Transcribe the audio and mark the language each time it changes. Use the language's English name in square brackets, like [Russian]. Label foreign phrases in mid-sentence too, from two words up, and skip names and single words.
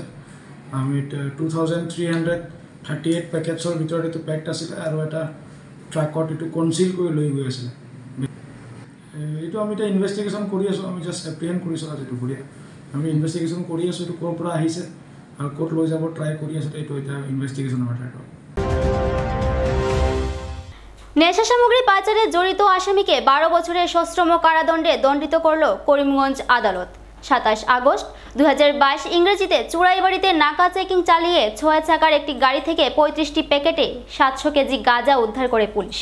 [Assamese] আমি 2338 পেকেটছৰ ভিতৰত এইটো পেকড আছিলে আৰু এটা ট্ৰাকত এইটো কনচিল কৰি লৈ গৈ আছিলে। এইটো আমি এতিয়া ইনভেষ্টিগেশ্যন কৰি আছোঁ। আমি [English] just apprehend [Assamese] কৰিছোঁ আজি দুপৰীয়া। আমি ইনভেষ্টিগেশ্যন কৰি আছোঁ, এইটো ক'ৰ পৰা আহিছে আৰু ক'ত লৈ যাব ট্ৰাই কৰি আছোঁ। এইটো এতিয়া ইনভেষ্টিগেশ্যনৰ মেটাৰটো। [Bangla] নেশা সামগ্রী পাচারে জড়িত আসামিকে 12 বছরের সশ্রম কারাদণ্ডে দণ্ডিত করল করিমগঞ্জ আদালত। 27 আগস্ট 2022 ইংরেজিতে চুরাইবাড়িতে নাকা চেকিং চালিয়ে 6 চাকার একটি গাড়ি থেকে 35টি প্যাকেটে 700 কেজি গাঁজা উদ্ধার করে পুলিশ।